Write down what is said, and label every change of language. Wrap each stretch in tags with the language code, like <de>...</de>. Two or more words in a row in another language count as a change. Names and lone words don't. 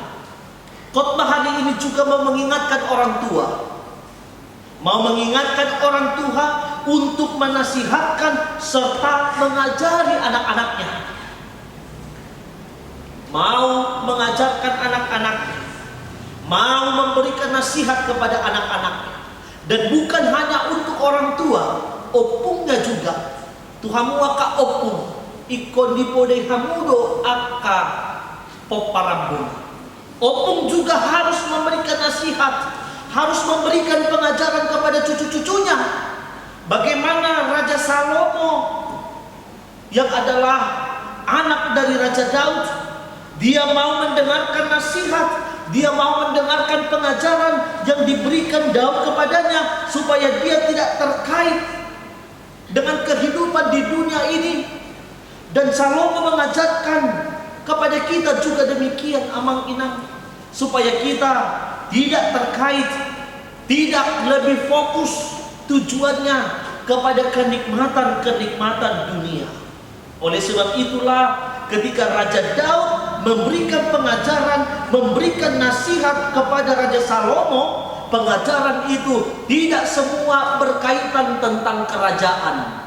<id>Khotbah hari ini juga mau mengingatkan orang tua, mau mengingatkan orang tua untuk menasihatkan serta mengajari anak-anaknya, mau mengajarkan anak-anaknya, mau memberikan nasihat kepada anak-anaknya. Dan bukan hanya untuk orang tua, opungnya juga.</id> <bbc>Tuhamu aka opung, ikon dipodei hamudo aka poparambun.</bbc> <id>Opung juga harus memberikan nasihat, harus memberikan pengajaran kepada cucu-cucunya. Bagaimana Raja Salomo yang adalah anak dari Raja Daud, dia mau mendengarkan nasihat, dia mau mendengarkan pengajaran yang diberikan Daud kepadanya supaya dia tidak terkait dengan kehidupan di dunia ini. Dan Salomo mengajarkan kepada kita juga demikian amang inang, supaya kita tidak terkait, tidak lebih fokus tujuannya kepada kenikmatan-kenikmatan dunia. Oleh sebab itulah ketika Raja Daud memberikan pengajaran, memberikan nasihat kepada Raja Salomo, pengajaran itu tidak semua berkaitan tentang kerajaan.</id>